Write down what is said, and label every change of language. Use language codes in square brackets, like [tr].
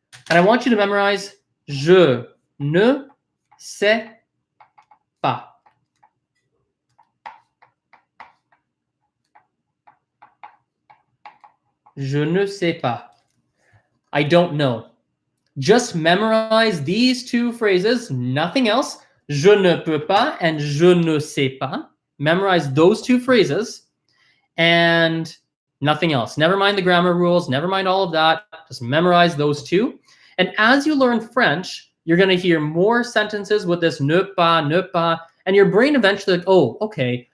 [en] And I want you to memorize [fr] je ne sais pas. Je ne sais pas. [en] I don't know. Just memorize these two phrases, nothing else. [fr] Je ne peux pas [en] and [fr] je ne sais pas. [en] Memorize those two phrases and nothing else. Never mind the grammar rules. Never mind all of that. Just memorize those two. And as you learn French, you're going to hear more sentences with this ne pas, and your brain eventually, like, oh, okay.